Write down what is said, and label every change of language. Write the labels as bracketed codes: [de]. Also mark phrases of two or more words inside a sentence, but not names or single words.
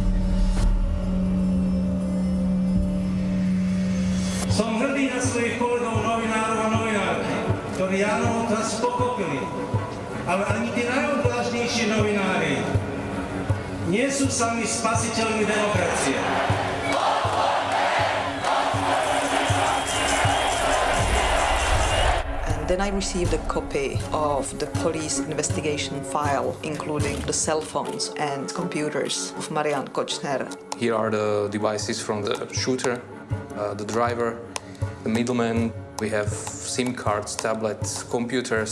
[sk] Som hrdý na svojich kolegov novinárov a novinárky, ktorí Janov odkaz pochopili. Ale ani tí najodvážnejší novinári nie sú sami spasiteľmi demokracie. [en] Then I received a copy of the police investigation file, including the cell phones and computers of Marian Kočner. Here are the devices from the shooter, the driver, the middleman. We have SIM cards, tablets, computers.